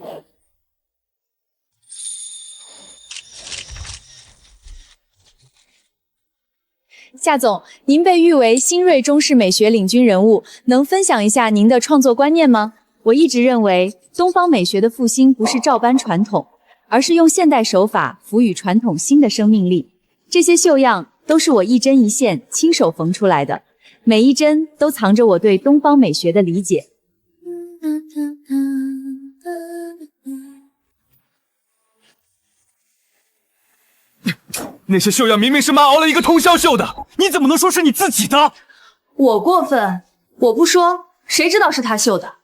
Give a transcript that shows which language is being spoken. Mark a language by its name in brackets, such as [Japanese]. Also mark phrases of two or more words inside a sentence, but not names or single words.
[Chinese] 夏總，您被譽為新銳中式美學領軍人物，能分享一下您的創作觀念嗎？我一直認為，東方美學的復興不是照搬傳統，而是用現代手法賦予傳統新的生命力。這些繡樣都是我一針一線親手縫出來的，每一針都藏着我對東方美學的理解。那些繡樣明明是媽熬了一個通宵繡的，你怎麼能說是你自己的？我過分，我不說，誰知道是他繡的？